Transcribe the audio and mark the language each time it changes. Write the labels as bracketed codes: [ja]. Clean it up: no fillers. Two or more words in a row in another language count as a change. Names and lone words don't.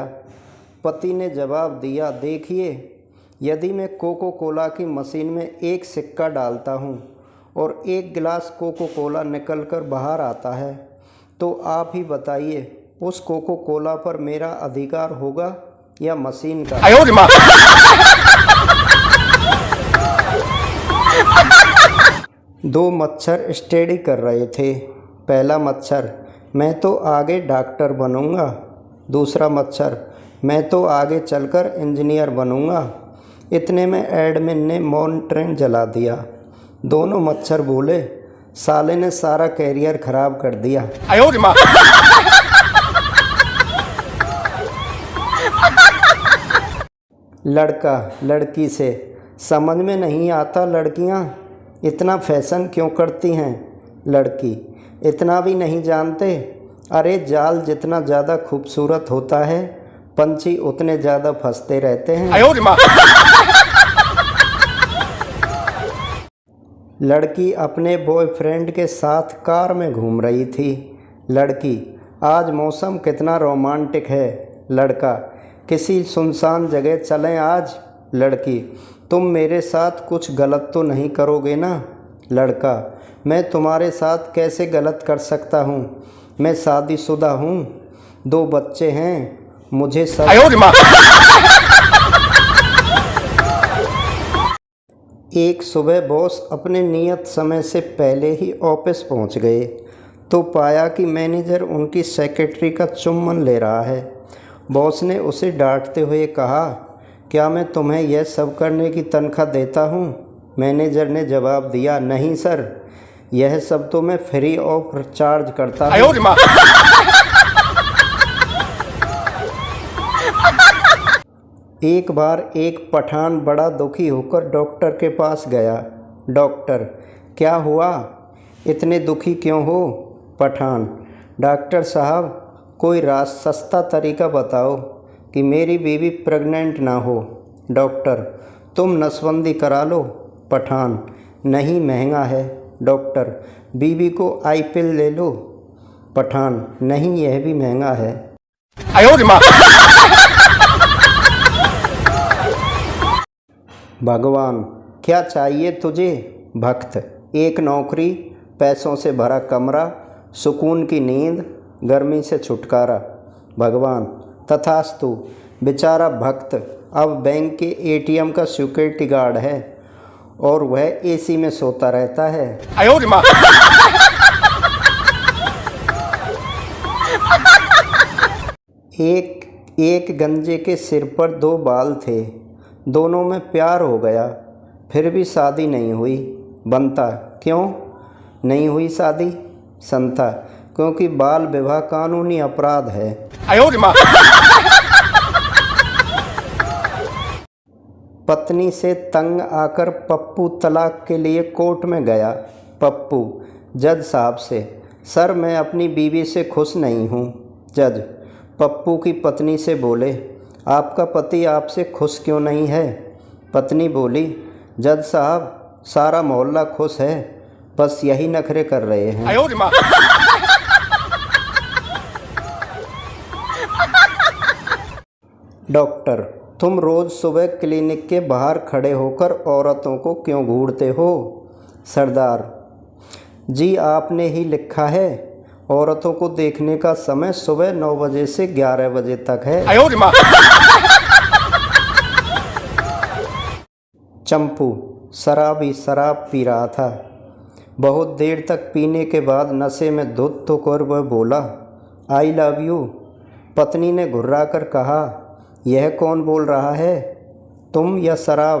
[hi] पति ने जवाब दिया, देखिए, यदि मैं कोको कोला की मशीन में एक सिक्का डालता हूँ और 1 गिलास कोको कोला निकलकर बाहर आता है, तो आप ही बताइए, उस कोको कोला पर मेरा अधिकार होगा या मशीन का? [zh] 哎呦我的妈！ [hi] दो मच्छर स्टडी कर रहे थे। पहला मच्छर, मैं तो आगे डॉक्टर बनूंगा। दूसरा मच्छर, मैं तो आगे चलकर इंजीनियर बनूंगा। इतने में एडमिन ने मौन ट्रेन जला दिया। दोनों मच्छर बोले, साले ने सारा कैरियर खराब कर दिया। [zh] 哎呦我的妈！ [hi] लड़का लड़की से, समझ में नहीं आता लड़कियां इतना फैशन क्यों करती हैं? लड़की, इतना भी नहीं जानते? अरे जाल जितना ज़्यादा खूबसूरत होता है, पंछी उतने ज़्यादा फंसते रहते हैं। [zh] 哎呦我的妈！ [hi] लड़की अपने बॉयफ्रेंड के साथ कार में घूम रही थी। लड़की, आज मौसम कितना रोमांटिक है। लड़का, किसी सुनसान जगह चलें आज। लड़की, तुम मेरे साथ कुछ गलत तो नहीं करोगे ना? लड़का, मैं तुम्हारे साथ कैसे गलत कर सकता हूँ? मैं शादीशुदा हूँ, 2 बच्चे हैं, मुझे सब। [zh] 哎呦我的妈！ [hi] एक सुबह बॉस अपने नियत समय से पहले ही ऑफिस पहुंच गए तो पाया कि मैनेजर उनकी सेक्रेटरी का चुम्बन ले रहा है। बॉस ने उसे डांटते हुए कहा, क्या मैं तुम्हें यह सब करने की तनख्वाह देता हूं? मैनेजर ने जवाब दिया, नहीं सर, यह सब तो मैं [en] free of charge [hi] करता [zh] 哎呦我 [hi] हूँ। [zh] 的妈！ [hi] एक बार एक पठान बड़ा दुखी होकर डॉक्टर के पास गया। डॉक्टर, क्या हुआ? इतने दुखी क्यों हो? पठान, डॉक्टर साहब, कोई सस्ता तरीका बताओ कि मेरी बीवी प्रेग्नेंट ना हो। डॉक्टर, तुम नसबंदी करा लो। पठान, नहीं, महंगा है। डॉक्टर, बीवी को आईपिल ले लो। पठान, नहीं, यह भी महंगा है। [zh] 哎呦我的妈！ [hi] भगवान, क्या चाहिए तुझे? भक्त, एक नौकरी, पैसों से भरा कमरा, सुकून की नींद, गर्मी से छुटकारा। भगवान, तथास्तु। बेचारा भक्त अब बैंक के एटीएम का [en] security guard [hi] है और वह एसी में सोता रहता है। [zh] 哎呦我的妈！ [hi] एक गंजे के सिर पर 2 बाल थे, दोनों में प्यार हो गया, फिर भी शादी नहीं हुई। बनता, क्यों नहीं हुई शादी? संता, क्योंकि बाल विवाह कानूनी अपराध है। [zh] 哎呦我的妈！ [hi] पत्नी से तंग आकर पप्पू तलाक के लिए कोर्ट में गया। पप्पू जज साहब से, सर मैं अपनी बीवी से खुश नहीं हूँ। जज पप्पू की पत्नी से बोले, आपका पति आपसे खुश क्यों नहीं है? पत्नी बोली, जज साहब सारा मोहल्ला खुश है, बस यही नखरे कर रहे हैं। [zh] 哎呦我的妈！ [hi] डॉक्टर, तुम रोज़ सुबह क्लिनिक के बाहर खड़े होकर औरतों को क्यों घूरते हो? सरदार जी, आपने ही लिखा है, औरतों को देखने का समय सुबह 9 बजे से 11 बजे तक है। [zh] 哎呦我的妈！ [hi] चंपू शराबी शराब पी रहा था। बहुत देर तक पीने के बाद नशे में धुत होकर वह बोला, [en] I love you. [hi] पत्नी ने घुर्रा कर कहा, यह कौन बोल रहा है, तुम या शराब?